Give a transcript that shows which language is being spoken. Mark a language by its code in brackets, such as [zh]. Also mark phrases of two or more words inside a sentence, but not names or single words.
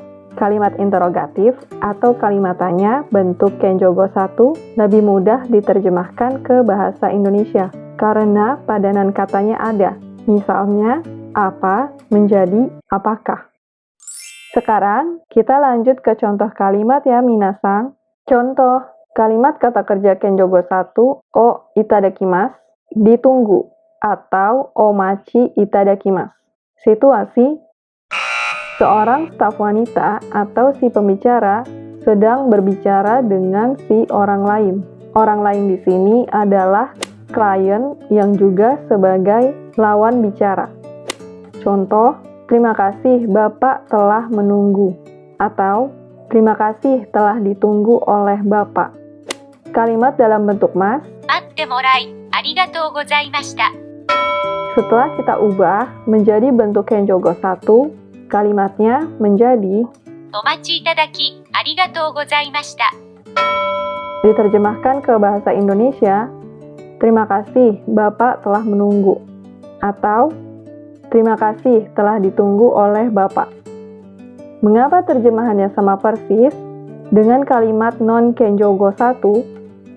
[id] Kalimat interrogatif atau kalimat tanya bentuk kenjogo 1 lebih mudah diterjemahkan ke bahasa Indonesia karena padanan katanya ada. Misalnya, apa menjadi apakah. Sekarang, kita lanjut ke contoh kalimat ya minasang. Contoh, kalimat kata kerja kenjogo 1 [ja] お いただきます [id] ditunggu atau [ja] お待ち いただきます. [id] Situasi: seorang staf wanita atau si pembicara sedang berbicara dengan si orang lain. Orang lain di sini adalah klien yang juga sebagai lawan bicara. Contoh, terima kasih Bapak telah menunggu. Atau, terima kasih telah ditunggu oleh Bapak. Kalimat dalam bentuk mas. [ja] 待ってもらい、ありがとうございました。 [id] Setelah kita ubah menjadi bentuk kenjogo 1, kalimatnya menjadi [ja] お待ちいただき、ありがとうございました。 [id] Diterjemahkan ke bahasa Indonesia, terima kasih Bapak telah menunggu. Atau, terima kasih telah ditunggu oleh Bapak. Mengapa terjemahannya sama persis dengan kalimat non-kenjogo 1?